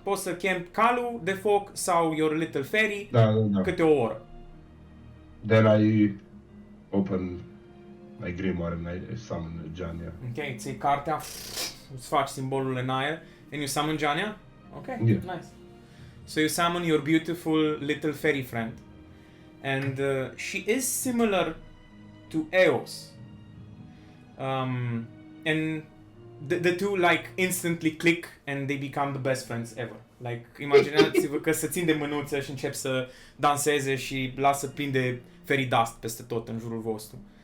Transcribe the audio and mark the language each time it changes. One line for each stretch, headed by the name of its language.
Romanian: Poți să chem calul de foc sau
English: your little fairy
Romanian: Da. câte o oră.
English: Then I open my grimoire and I summon Jania.
Romanian: Ok, ții cartea, îți faci simbolul în aer,
English: and you summon Jania? Ok, Yeah. nice. So you summon your beautiful little fairy friend. And she is similar to Eos. And the two like instantly click and they become the best friends ever.
Romanian: Like, imaginați-vă că se țin de mânuță și încep să danseze și lasă plin de fairy dust peste tot în jurul vostru.